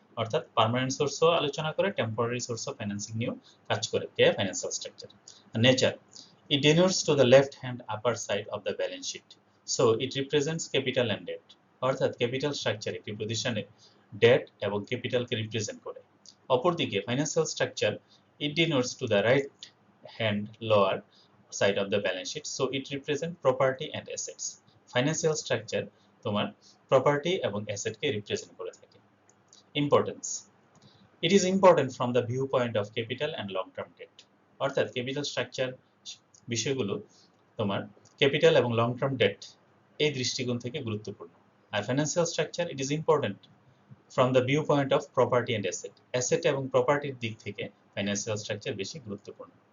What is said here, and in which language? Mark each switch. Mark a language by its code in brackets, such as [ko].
[bn] অর্থাৎ পার্মানেন্ট সোর্সও আলোচনা করে, টেম্পোরারি সোর্স অফ ফাইন্যান্সিং নিয়েও কাজ করে কে financial structure. [en] Nature, it denotes to the left hand upper side of the balance sheet, so it represents capital and debt। [bn] অর্থাৎ capital structure একটি প্রতিষ্ঠানের date এবং ক্যাপিটালকে রিপ্রেজেন্ট করে। অপরদিকে [en] Financial structure it denotes to the right hand lower side of the balance sheet, so it represents property and assets। [bn] Financial structure তোমার property এবং অ্যাসেটকে represent করে থাকে। [en] Importance, it is important from the viewpoint of capital and long term debt। [bn] অর্থাৎ capital structure বিষয়গুলো তোমার capital এবং long term date এই দৃষ্টিকোণ থেকে গুরুত্বপূর্ণ। আর [en] financial structure it is important from the viewpoint of property and asset [bn] এবং প্রপার্টির দিক থেকে ফাইন্যান্সিয়াল স্ট্রাকচার বেশি গুরুত্বপূর্ণ।